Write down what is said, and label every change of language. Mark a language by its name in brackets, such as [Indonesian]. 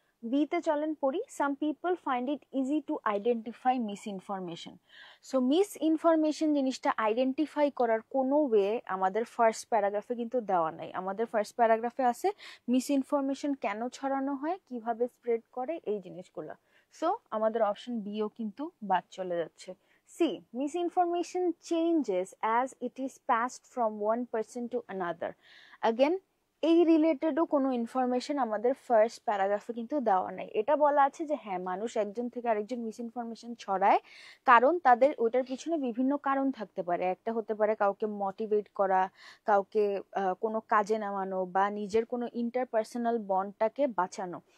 [Bangla] বিতে চলেন পড়ি, [English] Some people find it easy to identify miss information. [Bangla] So miss information জিনিসটা আইডেন্টিফাই করার কোনো ওয়ে আমাদের ফার্স্ট প্যারাগ্রাফে কিন্তু দেওয়া নাই। আমাদের ফার্স্ট প্যারাগ্রাফে আছে মিস ইনফরমেশন কেন ছড়ানো হয়, কিভাবে স্প্রেড করে, এই জিনিসগুলো। সো আমাদের অপশন বিও কিন্তু বাদ চলে যাচ্ছে। [English] C, misinformation changes as it is passed from one person to another. [Bangla] Again, এই রিলেটেডও কোনো ইনফরমেশন আমাদের ফার্স্ট প্যারাগ্রাফে কিন্তু দেওয়া নাই। এটা বলা আছে যে হ্যাঁ, মানুষ একজন থেকে আরেকজন মিস ইনফরমেশন ছড়ায় কারণ তাদের ওটার পিছনে বিভিন্ন কারণ থাকতে পারে। একটা হতে পারে কাউকে মোটিভেট করা, কাউকে কোনো কাজে নামানো, বা নিজের কোনো ইন্টারপার্সোনাল বন্ডটাকে বাঁচানো।